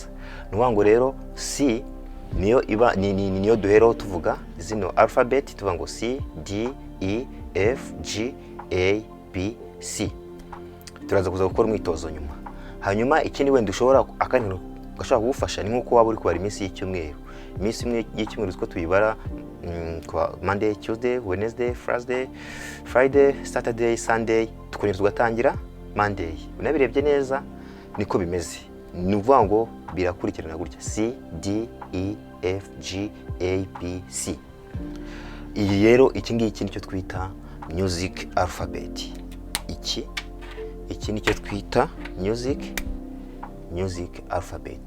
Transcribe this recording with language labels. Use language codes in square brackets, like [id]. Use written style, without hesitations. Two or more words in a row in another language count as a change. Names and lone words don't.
[rw] Nuvuga ngo rero C niyo iba niyo duheraho tuvuga zino alphabet, tuvuga ngo C, D, E, F, G, A, B, C. Turaza kuza gukora umwitozo nyuma. Hanyuma ikindi wenda ushobora akantu gashobora kugufasha ni nko waba uri kubara iminsi y'icyumweru. Iminsi imwe y'icyumweru two tuyibara [en] Monday, Tuesday, Wednesday, Thursday, Friday, Saturday, Sunday. [rw] Tukongera tugatangira Monday. Unabirebye neza niko bimeze. Ni uvuga ngo birakurikirana gutya C, D, E, F, G, A, B, C. Iyi rero iki ngiki nicyo twita [en] music alphabet. [rw] Iki nicyo twita [en] music alphabet.